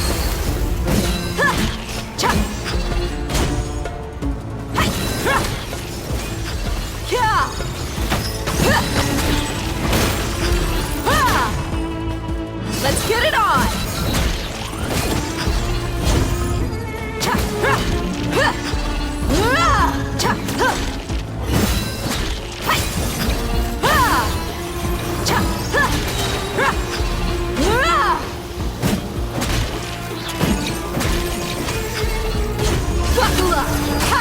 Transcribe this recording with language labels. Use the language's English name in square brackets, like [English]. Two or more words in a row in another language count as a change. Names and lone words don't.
[English] Ha! Cha! Hi! Ha! Kya! Ha! Ha! Let's get it on! Cha! Ha! Ha! Ha! Cha! Ha! Hi! Ha! Cha! Ha! Ha! Ha! Buckle up! Ha!